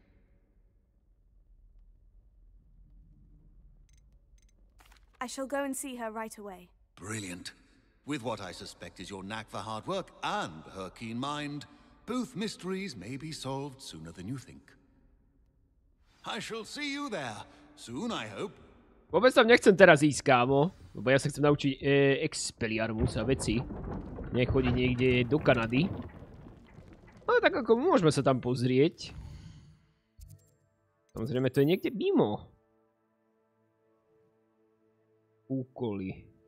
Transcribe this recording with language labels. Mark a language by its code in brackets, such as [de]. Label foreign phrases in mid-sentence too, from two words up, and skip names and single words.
[en] I shall go and see her right away. Brilliant. With what I suspect is your knack for hard work and her keen mind, both mysteries may be solved sooner than you think. I shall see you there soon, I hope. [sk] Vôbec tam nechcem teraz ísť, kámo. Lebo ja sa chcem naučiť Expelliarmus a veci. Nechodiť niekde do Kanady. Ale tak ako môžeme sa tam pozrieť. Samozrejme, to je niekde mimo. Úkoly.